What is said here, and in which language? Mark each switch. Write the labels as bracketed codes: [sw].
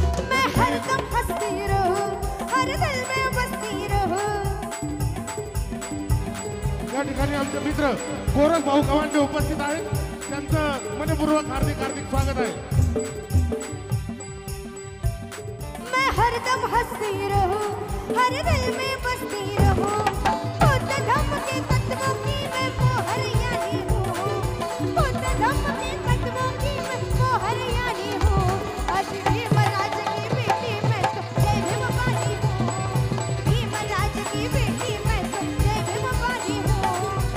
[hi] मैं हरदम हंसती रहूं, हर दिल में बसती रहूं। [mr] या ठिकाणी आमचे मित्र गोरख भाऊ गवांडे उपस्थित आहेत, त्यांचं मनपूर्वक हार्दिक हार्दिक स्वागत आहे. [hi] मैं हरदम हंसती रहूं, हर दिल में बसती रहूं। बुद्ध धम्म के तत्वों की मैं मोहरियानी हूँ, बुद्ध धम्म के तत्वों की मैं मोहरियानी हूँ। आज भीमराज की बेटी मैं तो जय भीम वाली हूँ, भीमराज की बेटी मैं तो जय भीम वाली हूँ।